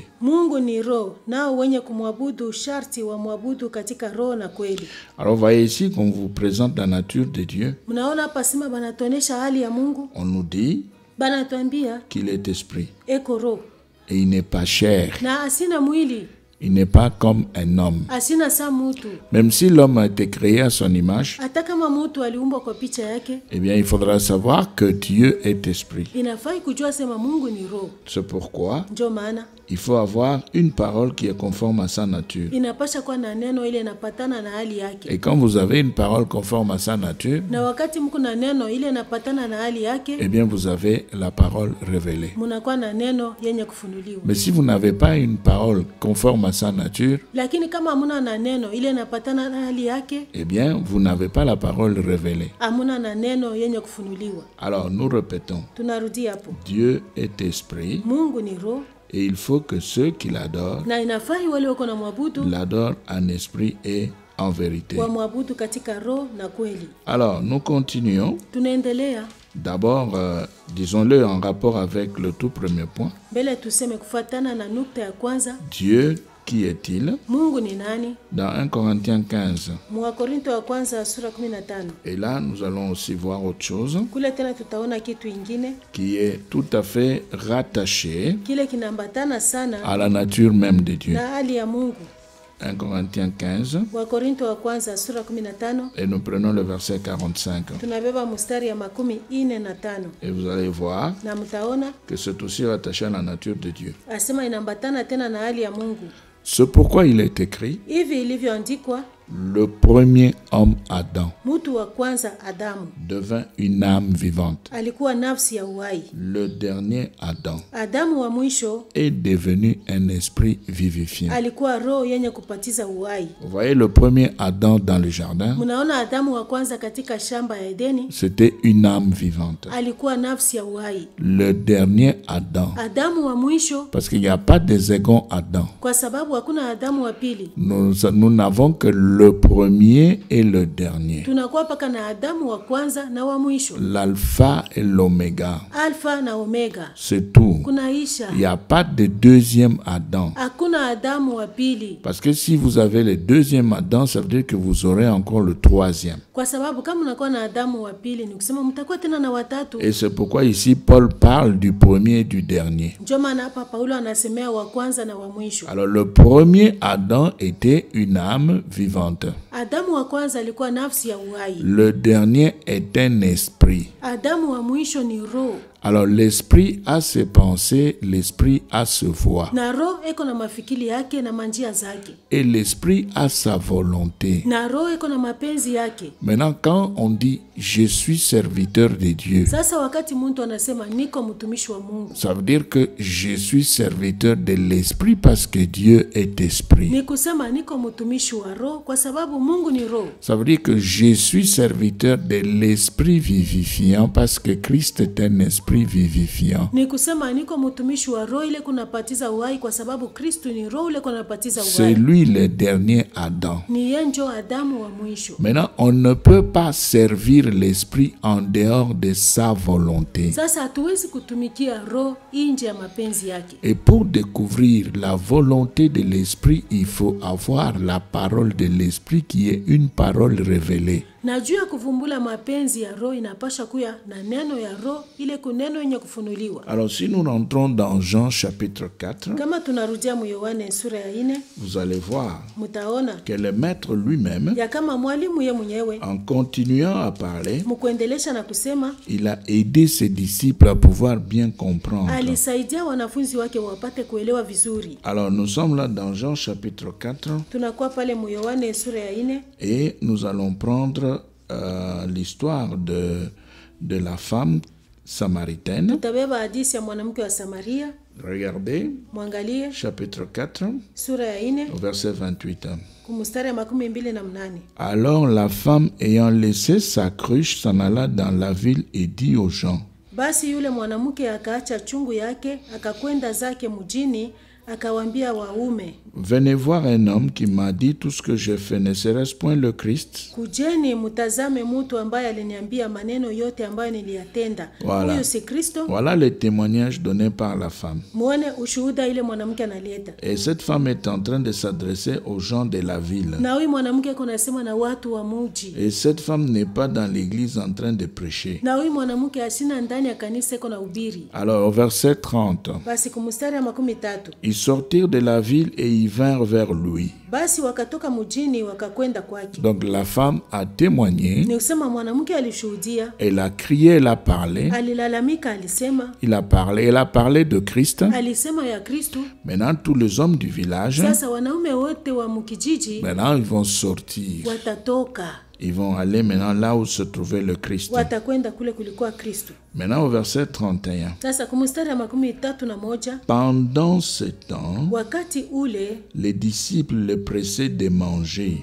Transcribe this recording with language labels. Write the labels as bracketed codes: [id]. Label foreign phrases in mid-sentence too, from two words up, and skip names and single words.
[sw] Mungu ni roho, nao wenye kumwabudu sharti wamwabudu katika roho na kweli. [fr] Alors vous voyez ici qu'on vous présente la nature de Dieu. [sw] Mnaona hapa sima banatuonesha hali ya Mungu. [fr] On nous dit [sw] Banatuambia [fr] qu'il est esprit [sw] eko roho. [fr] et il n'est pas chair. [sw] Na asina mwili, [fr] Il n'est pas comme un homme. [sw] asina sa mutu. [fr] Même si l'homme a été créé à son image, [sw] Hata kama mutu aliumbwa kwa picha yake, [fr] eh bien il faudra savoir que Dieu est esprit. [sw] inafai kujua sema Mungu ni roho. [fr] C'est pourquoi [sw] Ndio maana [fr] il faut avoir une parole qui est conforme à sa nature. [sw] inapasha kuwa na neno ile inapatana na hali yake. [fr] Et quand vous avez une parole conforme à sa nature, [sw] Na wakati mko na neno ile inapatana na hali yake, [fr] eh bien vous avez la parole révélée. [sw] mnakuwa na neno yenye kufunuliwa. [fr] Mais si vous n'avez pas une parole conforme à sa nature, [sw] Lakini kama hamuna na neno ile inapatana na hali yake, [fr] eh bien vous n'avez pas la parole révélée. [sw] hamuna na neno yenye kufunuliwa. [fr] Alors nous répétons, [sw] Tunarudia hapo. [fr] Dieu est esprit [sw] Mungu ni roho, [fr] et il faut que ceux qui l'adorent [sw] na inafai wale wako na mwabudu [fr] l'adorent en esprit et en vérité. [sw] wa mwabudu katika roho na kweli. [fr] Alors nous continuons. [sw] Tunaendelea [fr] D'abord, disons-le en rapport avec le tout premier point. [sw] mbele, tuseme kufuatana na nukta ya kwanza, [fr] Dieu, qui est-il? [sw] Mungu ni nani? [fr] Dans 1 Corinthiens 15. [sw] Mwakorinto wa kwanza sura 15. [fr] Et là, nous allons aussi voir autre chose [sw] Kule tena tutaona kitu ingine [fr] qui est tout à fait rattaché [sw] kile kinaambatana sana [fr] à la nature même de Dieu. [sw] na hali ya Mungu. [fr] 1 Corinthiens 15, [sw] Wakorinto wa kwanza sura 15, [fr] et nous prenons le verset 45. [sw] tunabeba mstari ya 45. [fr] Et vous allez voir [sw] Na mtaona [fr] que c'est aussi rattaché à la nature de Dieu. [sw] asema inambatana tena na hali ya Mungu. [fr] C'est pourquoi il est écrit, [sw] Hivi ilivyoandikwa, [fr] le premier homme Adam [sw] mtu wa kwanza Adamu [fr] devint une âme vivante. [sw] alikuwa nafsi ya uhai. [fr] Le dernier Adam [sw] Adamu wa mwisho [fr] est devenu un esprit vivifiant. [sw] alikuwa roho yenye kupatiza uhai. [fr] Vous voyez le premier Adam dans le jardin, [sw] Mnaona Adamu wa kwanza katika shamba ya Edeni [fr] c'était une âme vivante. [sw] alikuwa nafsi ya uhai. [fr] Le dernier Adam, [sw] Adamu wa mwisho, [fr] parce qu'il n'y a pas de second Adam. [sw] kwa sababu hakuna Adamu wa pili, [fr] Nous n'avons que le premier et le dernier. [sw] tunakuwa paka na Adamu wa kwanza na wa mwisho, [fr] L'alpha et l'oméga. [sw] Alfa na Omega. [fr] C'est tout. [sw] Kunaisha, [fr] Il n'y a pas de deuxième Adam. [sw] hakuna Adamu wa pili, [fr] Parce que si vous avez le deuxième Adam, ça veut dire que vous aurez encore le troisième. [sw] kwa sababu kama unakuwa na Adamu wa pili ni kusema mtakuwa tena na watatu. [fr] Et c'est pourquoi ici Paul parle du premier et du dernier. [sw] Ndio maana hapa Paulo anasemea wa kwanza na wa mwisho. [fr] Alors le premier Adam était une âme vivante. [sw] Adamu wa kwanza alikuwa nafsi ya uhai. [fr] Le dernier est un esprit. [sw] Adamu wa mwisho ni roho. [fr] Alors l'esprit a ses pensées, l'esprit a ses voix. [sw] Na roho eko na mafikiri yake na manjia zake. [fr] Et l'esprit a sa volonté. [sw] Na roho eko na mapenzi yake. [fr] Maintenant, quand on dit « je suis serviteur de Dieu », [sw] Sasa wakati mtu anasema niko mtumishi wa Mungu, [fr] ça veut dire que je suis serviteur de l'esprit parce que Dieu est esprit. [sw] ni kusema niko mtumishi wa roho kwa sababu Mungu ni roho. [fr] Ça veut dire que je suis serviteur de l'esprit vivifiant parce que Christ est un esprit vivifiant. [sw] Ni kusema niko mtumishi wa roho ile kunapatiza uhai kwa sababu Kristo ni roho ile kunapatiza [fr] C'est [sw] uhai. [fr] lui le dernier Adam. [sw] Ni yeye ndio Adamu wa mwisho. [fr] Maintenant, on ne peut pas servir l'esprit en dehors de sa volonté. [sw] Sasa hatuwezi kutumikia roho nje ya mapenzi yake. [fr] Et pour découvrir la volonté de l'esprit, il faut avoir la parole de l'esprit qui est une parole révélée. [sw] Na juu ya kuvumbula mapenzi ya roho inapasha kuya na neno ya roho ile kuneno yenye kufunuliwa. [fr] Alors si nous rentrons dans Jean chapitre 4, [sw] Kama tunarudia mu Yohane sura ya 4, [fr] vous allez voir [sw] mtaona [fr] que le maître lui-même, [sw] ya kama mwalimu ye mwenyewe [fr] en continuant à parler, [sw] mkuendelesha na kusema [fr] il a aidé ses disciples à pouvoir bien comprendre. [sw] alisaidia wanafunzi wake wapate kuelewa vizuri. [fr] Alors nous sommes là dans Jean chapitre 4 [sw] Tunakuwa pale mu Yohane sura ya 4 [fr] et nous allons prendre l'histoire de la femme samaritaine. [sw] tutabeba hadithi ya mwanamke wa Samaria. [fr] Regardez, [sw] Mwangalie [fr] chapitre 4, [sw] sura ya 4 [fr] au verset 28. [sw] kumstari ya 28. [fr] Alors la femme ayant laissé sa cruche s'en alla dans la ville et dit aux gens, [sw] Basi yule mwanamke akaacha chungu yake akakwenda zake mjini akawaambia waume, [fr] venez voir un homme qui m'a dit tout ce que je fais, ne serait-ce point le Christ? [sw] kujeni mtazame mtu ambaye aliniambia maneno yote ambayo niliyatenda. [fr] Voilà. [sw] Huyo si Kristo? [fr] Voilà le témoignage donné par la femme. [sw] Muone ushuhuda ile mwanamke analeta. [fr] Et cette femme est en train de s'adresser aux gens de la ville. [sw] Na huyu mwanamke kunasema na watu wa mji. [fr] Et cette femme n'est pas dans l'église en train de prêcher. [sw] Na huyu mwanamke asina ndani ya kanisa iko na ubiri. [fr] Alors au verset 30, [sw] Basi kumstari ya 13. [fr] ils sortirent de la ville et ils vinrent vers lui. [sw] Basi wakatoka mjini wakakwenda kwake. [fr] Donc la femme a témoigné, [sw] Ni kusema mwanamke alishuhudia, [fr] elle a crié, elle a parlé, [sw] alilalamika, alisema, [fr] elle a parlé de Christ. [sw] alisema ya Kristo. [fr] Maintenant tous les hommes du village, [sw] Sasa wanaume wote wa mkijiji [fr] maintenant ils vont sortir. [sw] watatoka, [fr] Ils vont aller maintenant là où se trouvait le Christ. [sw] watakwenda kule kulikuwa Kristo. [fr] Maintenant au verset 31. [sw] Sasa kumstari ya 31, [fr] Pendant ce temps, [sw] wakati ule [fr] les disciples le pressaient de manger.